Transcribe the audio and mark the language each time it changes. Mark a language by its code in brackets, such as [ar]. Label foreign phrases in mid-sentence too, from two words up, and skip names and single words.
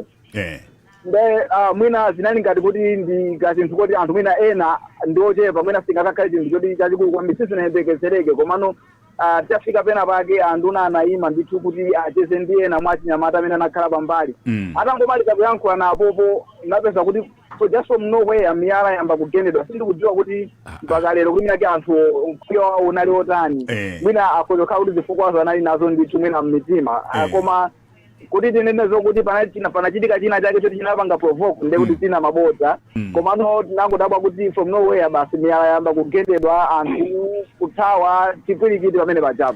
[ny] Nde mwina zinali ngati kuti ndi kachinthu kuti anthu mwina ena ndiochepa mwina singakakhale chinthu choti chachikulu kwambiri sizinayembekezereke, komano tafika pena pake anduna anayima ndithu kuti acheze ndi ena mwa achinyamata amene anakhala pambali. Atangomaliza kuyankhula napopo napeza kuti [en] just from nowhere [ny] miyala yamba kugendedwa. Sindikudziwa kuti mpaka lero kuti minake anthu mkwiyo wawo unali otani, mwina akozokhala kuti zifukwazo anali nazo ndithu mwina mmitima, koma kuti tinenezo kuti panachitika china chake choti chinapanga provoke nde kuti tina mabodza, komano tinangodabwa kuti [en] from nowhere [ny] basi miyala yamba kugendedwa anthu kuthawa chipwirikiti pamene pachapo.